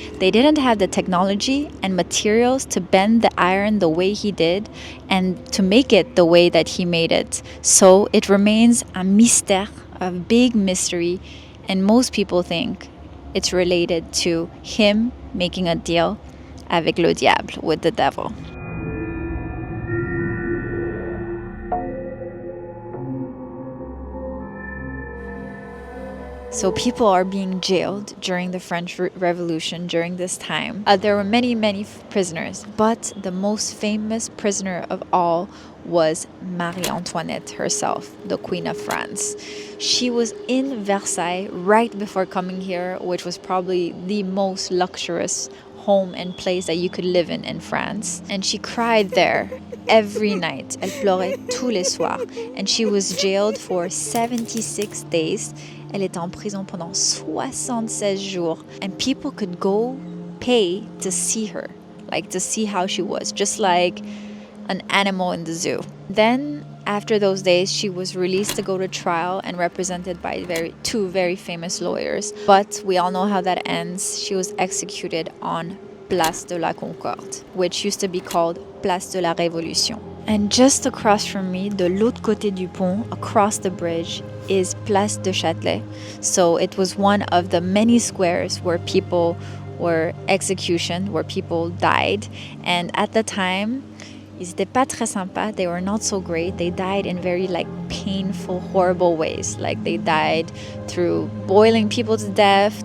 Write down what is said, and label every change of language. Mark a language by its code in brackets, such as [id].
[en] They didn't have the technology and materials to bend the iron the way he did and to make it the way that he made it. So it remains a mystère, a big mystery, and most people think it's related to him making a deal [fr] avec le diable, [en] with the devil. So people are being jailed during the French Revolution during this time. There were many prisoners, but the most famous prisoner of all was Marie Antoinette herself, the Queen of France. She was in Versailles right before coming here, which was probably the most luxurious home and place that you could live in France. And she cried there every night. [fr] Elle pleurait tous les soirs. [en] And she was jailed for 76 days. [fr] Elle était en prison pendant 76 jours. [en] And people could go pay to see her, like to see how she was, just like an animal in the zoo. Then, after those days, she was released to go to trial and represented by two very famous lawyers. But we all know how that ends. She was executed on Place de la Concorde, which used to be called Place de la Révolution. And just across from me, [fr] de l'autre côté du pont, [en] across the bridge, is Place de Châtelet. So it was one of the many squares where people were executed, where people died. And at the time, [fr] ils étaient pas très sympas. [en] They were not so great. They died in very painful, horrible ways. Like they died through boiling people to death.